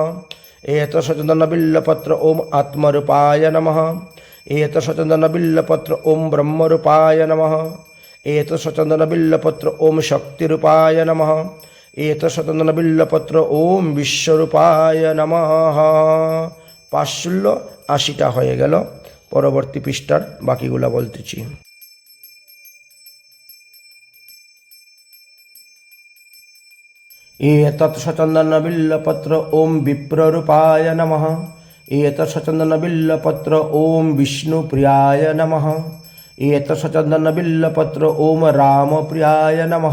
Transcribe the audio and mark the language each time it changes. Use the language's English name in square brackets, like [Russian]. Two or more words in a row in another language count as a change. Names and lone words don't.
[Sanskrit] एतत्सचन्दनबिल्लपत्र ॐ आत्मरूपाय नमः। एतत्सचन्दनबिल्लपत्र ॐ ब्रह्मरूपाय नमः। एतत्सचन्दनबिल्लपत्र ॐ शक्तिरूपाय नमः। एतत्सचन्दनबिल्लपत्र ॐ विश्वरूपाय नमः। [Bangla] 580টা হয়ে গেল। পরবর্তী পৃষ্ঠার বাকিগুলো বলতেছি। [Sanskrit] एतत्सचन्दनबिल्लपत्र ॐ विप्ररूपाय नमः। एतत्सचन्दनबिल्लपत्र ॐ विष्णुप्रियाय नमः। एतत्सचन्दनबिल्लपत्र ॐ रामप्रियाय नमः।